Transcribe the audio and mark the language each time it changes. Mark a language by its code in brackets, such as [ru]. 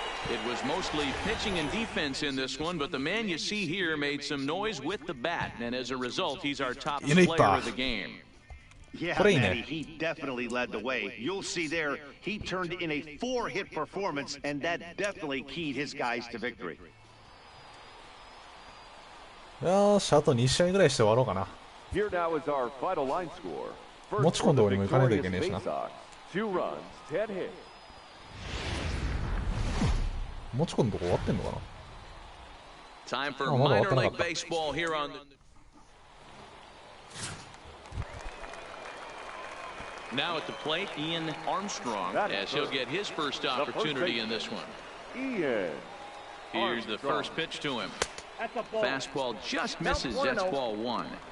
[en] It was mostly pitching and defense in this one, but the man you see here made some noise with the bat, and as a result, he's our top player of the game. Yeah, Manny, he definitely led the way. You'll see there, he turned in a 4-hit performance, and that definitely keyed his guys to victory. [ja] よし、あと2試合ぐらいして終わろうかな。 [en] Here now is our final line score. [ja] 持ち込んで俺も行かないといけねえしな。 [en] 2 runs, 10 hits. [ja] 持ち込んでとこ終わってんのかな。 [en] Time for minor league baseball here on the... Now at the plate, Ian Armstrong, as he'll get his first opportunity in this one. Here's the first pitch to him. Fastball just misses. That's ball 1.